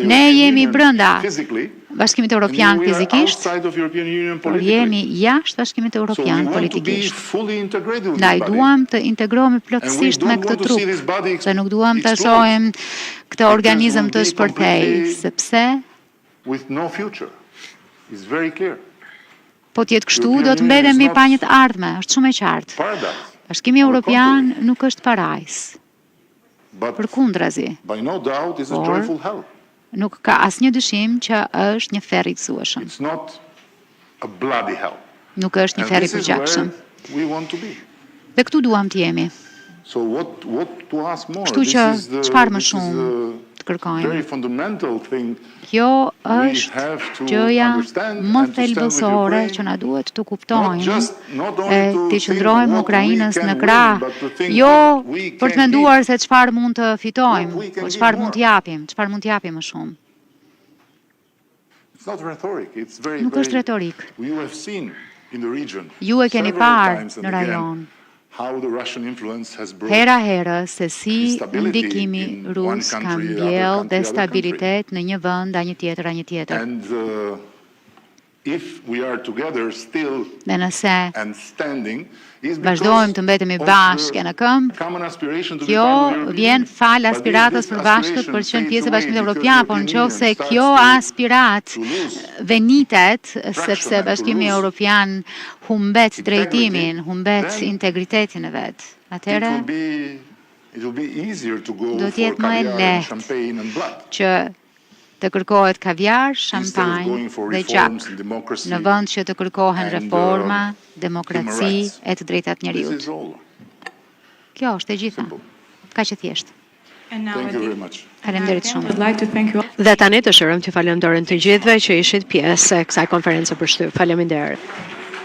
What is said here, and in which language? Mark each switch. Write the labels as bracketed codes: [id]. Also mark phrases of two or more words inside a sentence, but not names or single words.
[sq] Ne jemi brenda Bashkimit Evropian fizikisht, por jemi jashtë Bashkimit Evropian politikisht. Ndaj duam të integrohemi plotësisht me këtë trup, dhe nuk duam të shohim këtë organizëm të shpërthej, sepse [en] with no future. It's very clear. [sq] Po t'jetë kështu, do të mbetemi pa një të ardhme, është shumë e qartë. [en] Paradise. [sq] Bashkimi Evropian nuk është parajs, [en] But [sq] përkundrazi, [en] by no doubt it's a Or- joyful hell. [sq] nuk ka asnjë dyshim që është një ferr i gëzueshëm. [en] It's not a bloody hell. [sq] Nuk është një [en] And [sq] ferr i [en] this is [sq] përgjakshëm. [en] where we want to be. [sq] Dhe këtu duam të jemi. [en] So what to ask more? [sq] Kështu [en] This [sq] që [en] is the- [sq] çfarë më [en] this is [sq] shumë [en] a [sq] të kërkojmë? [en] very fundamental thing. [sq] Kjo [en] We [sq] është [en] have to [sq] gjëja [en] understand [sq] më [en] and to stand with [sq] thelbësore [en] Ukraine, [sq] që na duhet të [en] Not [sq] kuptojmë [en] not [sq] e [en] only to [sq] të [en] think [sq] qëndrojmë [en] what [sq] Ukrainës [en] we can [sq] në [en] win, [sq] krah, [en] but to think [sq] jo [en] what we [sq] për të [en] can [sq] menduar [en] give. [sq] se çfarë mund të fitojmë, [en] What we can [sq] po [en] give [sq] çfarë [en] more. [sq] mund të japim, çfarë mund të japim më shumë. [en] It's not rhetoric. It's very, [sq] Nuk është [en] very- [sq] retorik. [en] You have seen in the region [sq] Ju e keni [en] several [sq] parë [en] times and [sq] në [en] again [sq] rajon, [en] how the Russian influence has brought [sq] hera herë se si [en] instability [sq] ndikimi [en] in [sq] rus [en] one [sq] ka [en] country, other [sq] mbjell [en] country, other [sq] destabilitet në një vend, a një tjetër, a një tjetër. [en] and if we are together still [sq] Dhe nëse [en] and standing is because [sq] vazhdojmë të mbetemi [en] of [sq] bashkë në këmbë, [en] common aspiration to be [sq] kjo [en] part of the European [sq] vjen [en] Union. [sq] fal [en] But [sq] aspiratës [en] if this [sq] përbashkët për të [en] aspiration [sq] qenë pjesë e [en] fades [sq] Bashkimit [en] away [sq] Evropian, [en] because [sq] por [en] the [sq] nëse [en] European [sq] kjo [en] Union [sq] aspirat [en] starts to lose [sq] venitet, [en] traction [sq] sepse [en] and to [sq] Bashkimi [en] lose [sq] Evropian humbet [en] integrity, [sq] drejtimin, humbet [en] then [sq] integritetin e vet. Atëherë [en] it will be easier to go [sq] do të [en] for [sq] jetë më e [en] caviar and [sq] lehtë [en] champagne and blood [sq] që të kërkohet kaviar, [en] instead of [sq] shampanjë [en] going for [sq] dhe [en] reforms [sq] gjak, [en] and democracy. [sq] në vend që të kërkohen [en] and, [sq] reforma, [en] human [sq] demokraci [en] rights. [sq] e të drejtat [en] This [sq] njeriut. [en] is all. [sq] Kjo është e gjitha. Ka që thjesht. [en] Thank you very much. [sq] Faleminderit shumë. [en] I'd like to thank you all. [sq] Dhe tani dëshirojmë t'ju falenderojmë të gjithëve që ishit pjesë e kësaj konferencë për shtyp. Faleminderit.